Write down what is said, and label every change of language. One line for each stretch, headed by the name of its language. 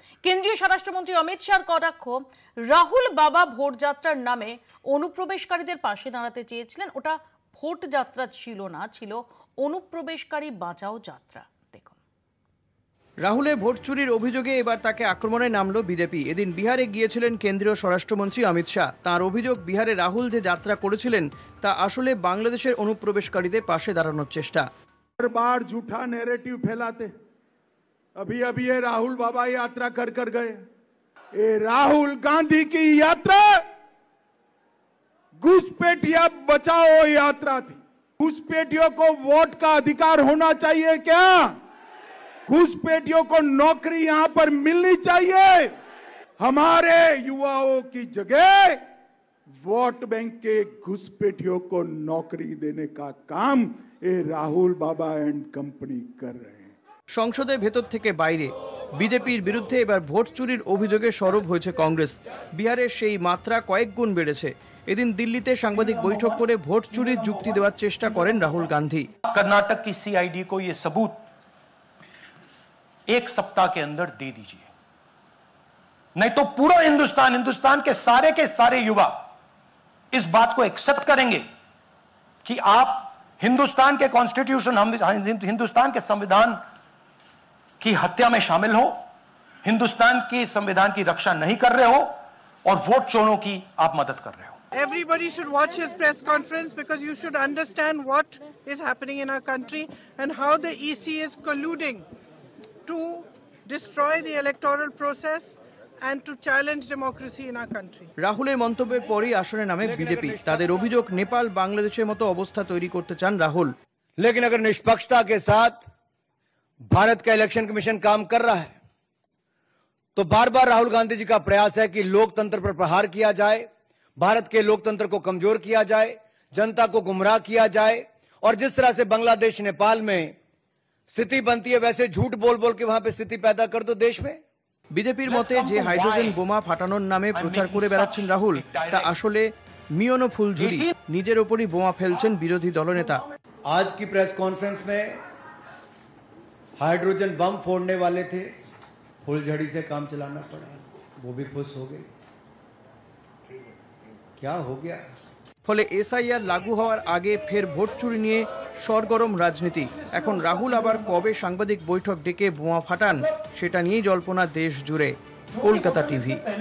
Bangla: কেন্দ্রীয় স্বরাষ্ট্রমন্ত্রী অমিত শাহর কটাক্ষ, রাহুল বাবা ভোট যাত্রার নামে অনুপ্রবেশকারীদের পাশে দাঁড়াতে চেয়েছিলেন, ওটা ভোট যাত্রা ছিল না, ছিল অনুপ্রবেশকারী বাঁচাও যাত্রা। দেখুন, রাহুলের ভোট চুরির অভিযোগে এবার তাকে আক্রমণে নামলো বিজেপি। এদিন বিহারে গিয়েছিলেন কেন্দ্রীয় স্বরাষ্ট্রমন্ত্রী অমিত শাহ। তাঁর অভিযোগ, বিহারে রাহুল যে যাত্রা করেছিলেন তা আসলে বাংলাদেশের অনুপ্রবেশকারীদের পাশে দাঁড়ানোর চেষ্টা।
Hindi: बार झूठा नैरेटिव फैलाते। अभी अभी ये राहुल बाबा यात्रा कर गए। ये राहुल गांधी की यात्रा घुसपैठिया बचाओ यात्रा थी। घुसपैठियों को वोट का अधिकार होना चाहिए क्या? घुसपैठियों को नौकरी यहां पर मिलनी चाहिए। हमारे युवाओं की जगह वोट बैंक के घुसपैठियों को नौकरी देने का काम ये राहुल बाबा एंड कंपनी कर रहे हैं।
Bangla: সংসদের ভেতর থেকে বাইরে বিজেপির বিরুদ্ধে এবার ভোট চুরির অভিযোগে সরব হয়েছে কংগ্রেস। বিহারের সেই মাত্রা কয়েক গুণ বেড়েছে। এদিন দিল্লিতে সাংবাদিক বৈঠক করে ভোট চুরির যুক্তি দেওয়ার চেষ্টা করেন রাহুল গান্ধী।
Hindi: कर्नाटक की सीआईडी को यह सबूत एक सप्ताह के अंदर दे दीजिए, नहीं तो पूरा हिंदुस्तान के सारे युवा इस बात को एक्सेप्ट करेंगे कि आप हिंदुस्तान के कॉन्स्टिट्यूशन, हिंदुस्तान के संविधान की हत्या में शामिल हो, हिंदुस्तान के संविधान की रक्षा नहीं कर रहे हो और वोट चोरों की आप मदद कर रहे हो।
English: Everybody should watch his press conference because you should understand what is happening in our country and how the EC is colluding to destroy the electoral process and to challenge democracy in our country.
Bangla: রাহুলের মন্তব্যের পরই আসনে নামে BJP. তাদের অভিযোগ, নেপাল বাংলাদেশের মতো অবস্থা তৈরি করতে চান রাহুল।
Hindi: लेकिन अगर निष्पक्षता के साथ भारत का इलेक्शन कमीशन काम कर रहा है तो बार बार राहुल गांधी जी का प्रयास है कि लोकतंत्र पर प्रहार किया जाए, भारत के लोकतंत्र को कमजोर किया जाए, जनता को गुमराह किया जाए और जिस तरह से बांग्लादेश नेपाल में स्थिति बनती है वैसे झूठ बोल बोल के वहां पे स्थिति पैदा कर दो देश में।
Bangla: বিজেপির মতে যে হাইড্রোজেন বোমা ফাটানোর নামে প্রচার করে বেড়াচ্ছেন রাহুল, তা আসলে মিয়নো ফুলঝুরি। নিজের ওপরই বোমা ফেলছেন বিরোধী দলনেতা।
Hindi: आज की प्रेस कॉन्फ्रेंस में हाइड्रोजन बम फोड़ने वाले थे, फुलझड़ी से काम चलाना पड़ा, वो भी खुश हो गए। क्या हो गया?
Bangla: ফলে এসআইআর লাগু হওয়ার আগে ফের ভোট চুরি নিয়ে সরগরম রাজনীতি। এখন রাহুল আবার কবে সাংবাদিক বৈঠক ডেকে বোমা ফাটান সেটা নিয়েই জল্পনা দেশ জুড়ে। কলকাতা টিভি।